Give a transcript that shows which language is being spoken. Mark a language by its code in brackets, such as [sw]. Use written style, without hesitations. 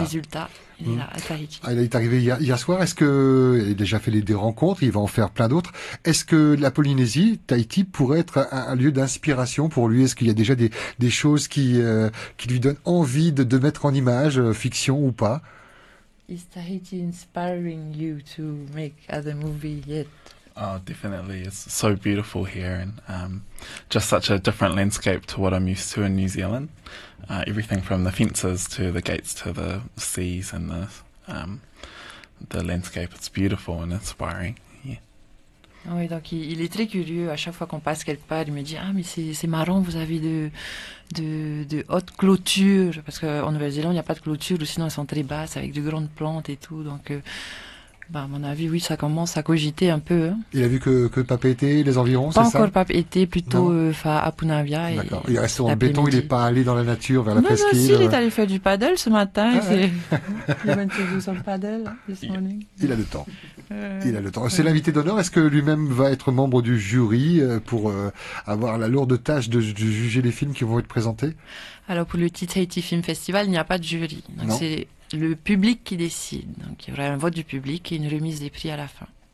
[fr] Résultat, il est là à Tahiti. Il est arrivé hier soir. Est-ce que il a déjà fait des rencontres? Il va en faire plein d'autres. Est-ce que la Polynésie, Tahiti, pourrait être un lieu d'inspiration pour lui? Est-ce qu'il y a déjà des choses qui lui donnent envie de mettre en image, fiction ou pas? [en] Is Tahiti inspiring you to make other movie yet? Oh, definitely. It's so beautiful here, and just such a different landscape to what I'm used to in New Zealand. Everything from the fences to the gates to the seas and the landscape. It's beautiful and inspiring. Yeah. [fr] Oui, donc il est très curieux. À chaque fois qu'on passe quelque part, il me dit mais c'est marrant, vous avez de hautes clôtures, parce qu'en Nouvelle-Zélande il n'y a pas de clôture, ou sinon elles sont très basses avec de grandes plantes et tout. Donc à mon avis, oui, ça commence à cogiter un peu. Il a vu que Papeete, les environs, c'est ça? Pas encore Papeete, plutôt à Punavia. D'accord. Il reste en béton, il n'est pas allé dans la nature, vers la presqu'île. Non, si, il est allé faire du paddle ce matin. [en] Il went to do some paddle this morning. [fr] Il a le temps. Il a le temps. C'est l'invité d'honneur. Est-ce que lui-même va être membre du jury pour avoir la lourde tâche de juger les films qui vont être présentés? Alors, pour le Tahiti Film Festival, il n'y a pas de jury. Donc, c'est le public qui décide. Donc, il y aura un vote du public et une remise des prix à la fin.